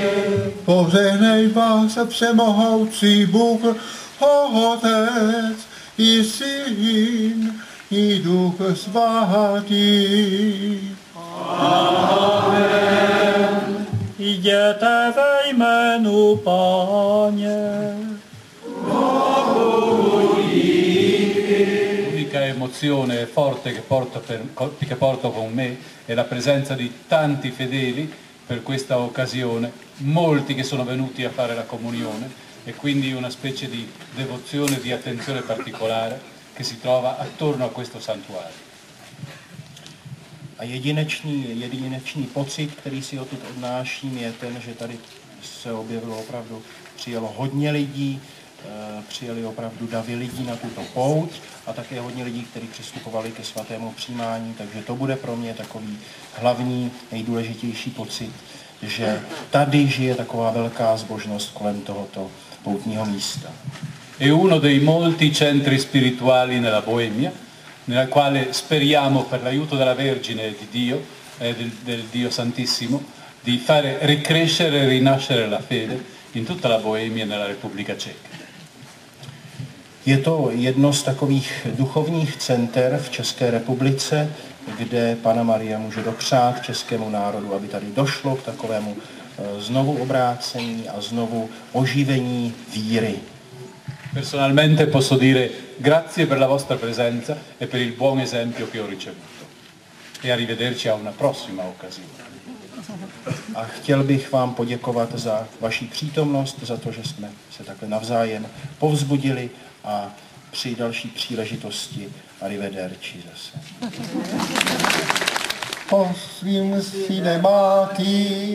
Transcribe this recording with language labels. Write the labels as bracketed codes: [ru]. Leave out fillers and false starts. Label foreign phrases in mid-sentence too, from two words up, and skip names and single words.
[cs] Požehnej vás všemohoucí Bůh, Otec i Syn i Duch Svatý. Amen. Jděte ve jménu Páně. [it] L'unica emozione forte che porto con me è la presenza di tanti fedeli per questa occasione, molti che sono venuti a fare la comunione e quindi una specie di devozione, di attenzione particolare che si trova attorno a questo santuario. [cs] A jedinečný pocit, který si odtud odnáším, je ten, že tady se objevilo opravdu, přijelo hodně lidí, přijeli opravdu davy lidí na tuto pouť a také hodně lidí, kteří přistupovali ke svatému přijímání, takže to bude pro mě takový hlavní, nejdůležitější pocit, že tady žije taková velká zbožnost kolem tohoto poutního místa. [it] È uno dei molti centri spirituali nella Boemia, nella quale speriamo per l'aiuto della Vergine di Dio, del Dio Santissimo, di fare ricrescere e rinascere la fede in tutta la Boemia e nella Repubblica Ceca. [cs] Je to jedno z takových duchovních center v České republice, kde Panna Maria může dopřát českému národu, aby tady došlo k takovému znovu obrácení a znovu oživení víry. [it] Personalmente posso dire grazie per la vostra presenza e per il buon esempio che ho ricevuto. E arrivederci a una prossima occasione. [cs] A chtěl bych vám poděkovat za vaši přítomnost, za to, že jsme se takhle navzájem povzbudili a při další příležitosti arrivederci zase. Posvím syne máti,